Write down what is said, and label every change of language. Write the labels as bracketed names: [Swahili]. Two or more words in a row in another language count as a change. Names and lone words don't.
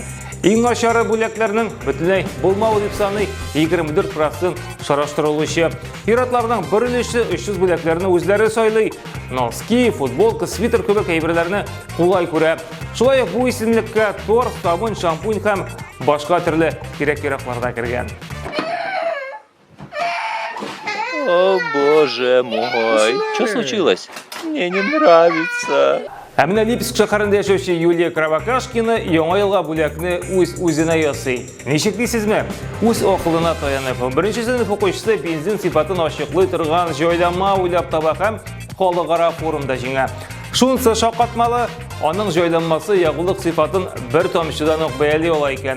[Tatar] Иң начары бүләкләрнең бөтенләй булмавы дип саный 24% шараштырылучы. Пиратларның бер өлеше 300 бүләкләрне үзләре сайлый. Носки, футболка, свитер кебек әйберләрне кулай күрә. Шулай бу исемлеккә торт, сабын, шампунь һәм башка төрле кирәк-яраклар да кергән. [Russian] О, боже мой, что случилось? Мне не нравится. [Tatar] Ә менә Липецк шәһәрендә яшәүче Юлия Кравакашкина яңа елга бүләкне үз-үзенә ясый. Ничек дисезме? Үз акылына таянып, беренче сыйныф укучысы бензин сыйфатын ачыклый торган җайланма уйлап таба һәм халыкара форумда җиңә. Шунысы шаккатмалы, аның җайланмасы ягулык сыйфатын бер тамчыдан ук бәяли ала икән.